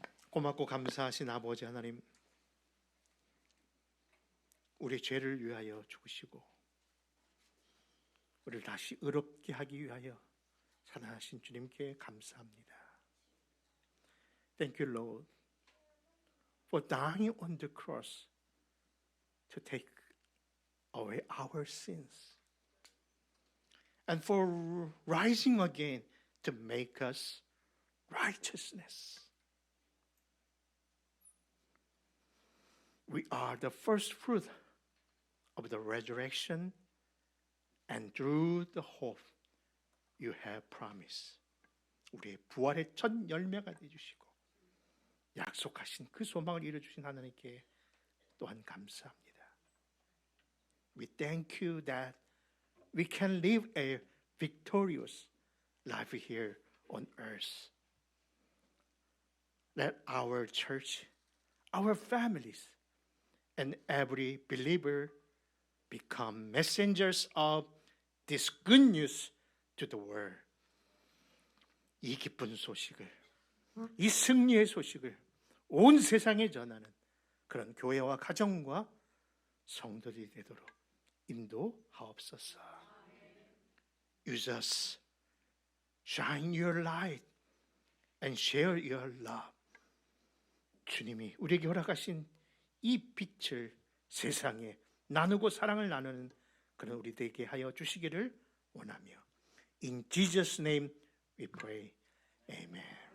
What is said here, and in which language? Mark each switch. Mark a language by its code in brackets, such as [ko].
[ko] 고맙고 감사하신 아버지 하나님, 우리 죄를 위하여 죽으시고 우리를 다시 의롭게 하기 위하여 살아나신 주님께 감사합니다. [en] Thank you, Lord, for dying on the cross to take away our sins and for rising again to make us righteousness. We are the first fruit of the resurrection and through the hope you have promised. [ko] 우리의 부활의 첫 열매가 되주시고 약속하신 그 소망을 이루어주신 하나님께 또한 감사합니다. [en] We thank you that we can live a victorious life here on earth. Let our church, our families, and every believer become messengers of this good news to the world. [ko] 이 기쁜 소식을, 이 승리의 소식을 온 세상에 전하는 그런 교회와 가정과 성도들이 되도록 인도하옵소서. [en] Use us, shine your light and share your love. [ko] 주님이 우리에게 허락하신 이 빛을 세상에 나누고 사랑을 나누는 그런 우리 되게 하여 주시기를 원하며 [en] In Jesus' name we pray. Amen.